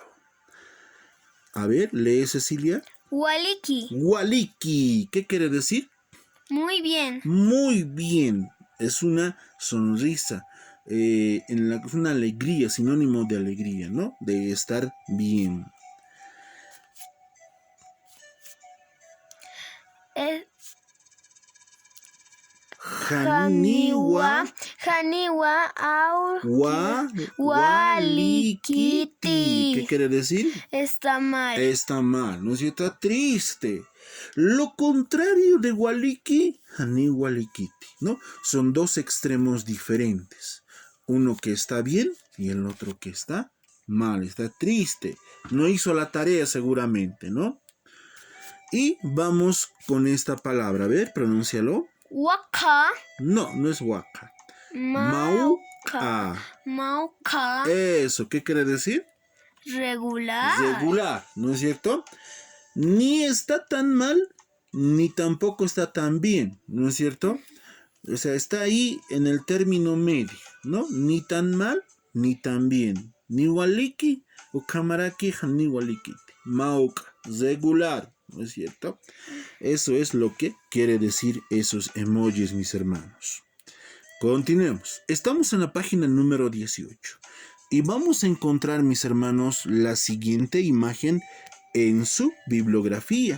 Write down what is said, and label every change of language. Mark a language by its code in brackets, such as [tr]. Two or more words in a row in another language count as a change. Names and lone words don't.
[es] A ver, lee, Cecilia. [ay] Waliki. Waliki. [es] ¿Qué quiere decir? Muy bien. Muy bien. Es una sonrisa. Es una alegría, sinónimo de alegría, ¿no? De estar bien. [ay] Haniwa walikiti. [es] ¿Qué quiere decir? Está mal. Está mal, ¿no es cierto? Está triste. Lo contrario de waliki, [ay] hani walikiti, [es] ¿no? Son dos extremos diferentes. Uno que está bien y el otro que está mal, está triste. No hizo la tarea seguramente, ¿no? Y vamos con esta palabra. A ver, pronúncialo. [ay] Waka. [es] No, no es waka. [ay] Mauka. Mauka. [es] Eso, ¿qué quiere decir? Regular. Regular, ¿no es cierto? Ni está tan mal, ni tampoco está tan bien, ¿no es cierto? O sea, está ahí en el término medio, ¿no? Ni tan mal, ni tan bien. [ay] Ni waliki o kamaraki, ni waliki. Mauka, [es] regular, ¿no es cierto? Eso es lo que quiere decir esos emojis, mis hermanos. Continuemos. Estamos en la página número 18 y vamos a encontrar, mis hermanos, la siguiente imagen en su bibliografía.